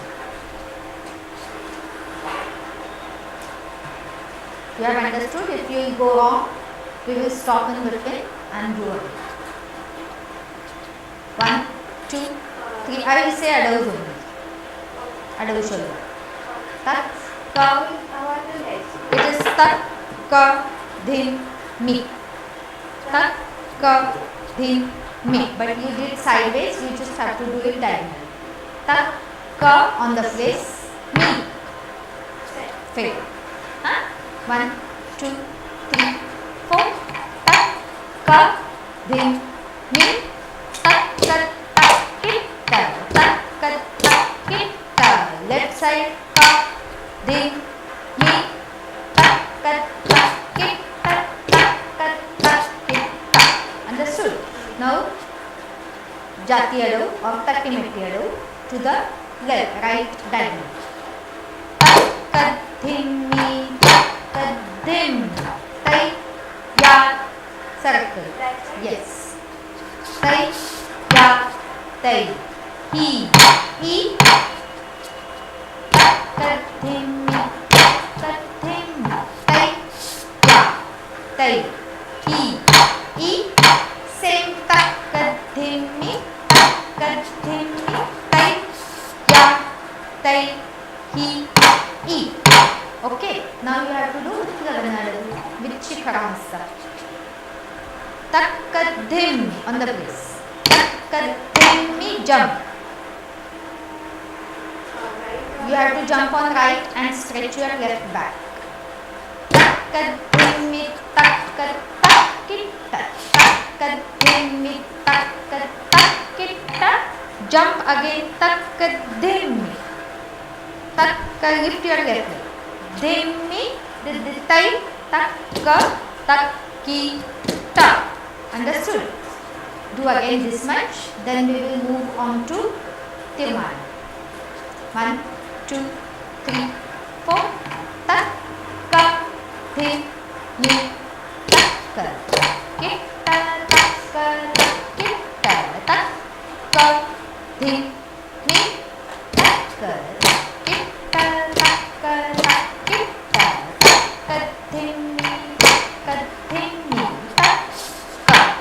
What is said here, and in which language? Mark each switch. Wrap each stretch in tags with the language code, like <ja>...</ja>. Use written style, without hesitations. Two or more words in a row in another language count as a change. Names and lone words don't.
<en>You have understood? If you go wrong, we will stop in between and do it. 1, 2, 3. I will say Adavus only. Adavus shoulder. Tak, ka. It is tak, ka, dhin, mi. Tak, ka, dhin, mi. But you did sideways, you just have to do it diagonal. Tak, ka on the place, mi. Fail. Huh? 1, 2, 3, 4. Tak, ka, dhin, mi. Tak, ka, tak, kitta. Tak, ka, tak, kitta. Left side, ka, dhin, mi. Tak, ka, tak, kitta. Tak, ka, tak, kitta. Understood? Now, Jati Adavu or Takkimetti Adavu to the left, right diagonal. Takkadhimmi, takkadhim, tai, ya, circle. Yes. Tai, ya, tai, he, takkadhimmi, takkadhimmi, tai, ya, tai, he, same takkadhimmi, takkadhimmi, tai, ya, tai, he, Okay, now you have to do Utplavana Adavu with Shikharahasta. Takkadhim on the place. Takkadhimmi, jump. You have to jump on right and stretch your left back. Takkadhimmi, takkad, takkitta. Takkadhimmi, takkad, takkitta. Jump again. Takkadhimmi. Takka, lift your left leg. Dhimmi, diditai, takka, takkita. Understood? Do again this much. Then we will move on to Tirmana. 1, 2, 3, 4. Takka, dhimmi, takka, kitta, takka, kitta, takka, dhimmi, takka, kitta, takka, kitta, takkadhimmi, takkadhimmi, takka,</en>